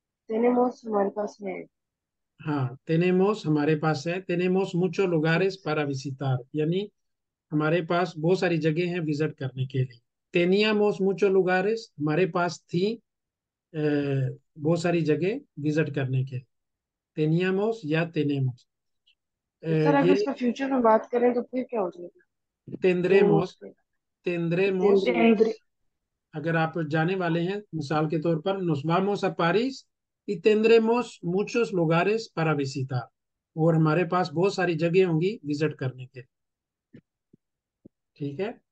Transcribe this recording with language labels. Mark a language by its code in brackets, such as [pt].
[hi] टेनेमोस हमारे पास है। हाँ, tenemos हमारे पास है, [es] tenemos muchos lugares para visitar, [hi] यानी हमारे पास बहुत सारी जगह हैं विजिट करने के लिए। [es] teníamos muchos lugares [hi] हमारे पास थी बहुत सारी जगह विजिट करने के लिए। [es] teníamos या tenemos। [hi] तो सर अगर ये इसका फ्यूचर में बात करें तो फिर क्या हो जाएगा टेनेमोस [es] tendremos [hi] पे? [es] tendremos टेंद्रे। [hi] अगर आप जाने वाले हैं, मिसाल के तौर पर [es] nos vamos a París y tendremos muchos lugares para visitar, [hi] और हमारे पास बहुत सारी जगह होंगी विजिट करने के, ठीक है।